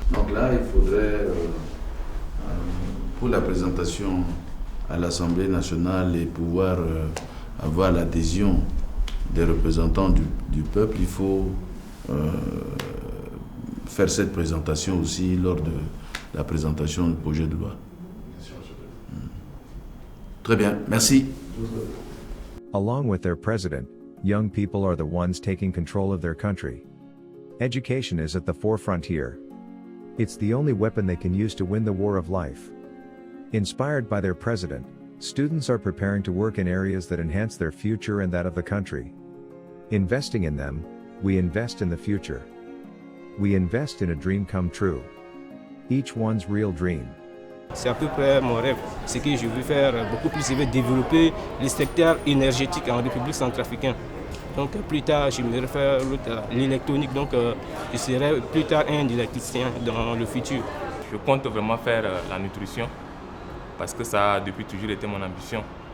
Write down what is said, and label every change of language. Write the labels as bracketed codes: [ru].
[fr] Donc là, il faudrait, pour la présentation à l'Assemblée nationale et pouvoir avoir l'adhésion des représentants du peuple, il faut faire cette présentation aussi lors de la présentation du projet de loi. Très bien, merci. [en] Along with their president, young people are the ones taking control of their country. Education is at the forefront here. It's the only weapon they can use to win the war of life. Inspired by their president, students are preparing to work in areas that enhance their future and that of the country. Investing in them, we invest in the future. We invest in a dream come true. Each one's real dream. [fr] C'est à peu près mon rêve. Ce que je veux faire beaucoup plus, je veux développer le secteur énergétique en République centrafricaine. Donc plus tard, j'aimerais faire l'électronique, donc je serai plus tard un électricien dans le futur. Je compte vraiment faire la nutrition parce que ça a depuis toujours été mon ambition.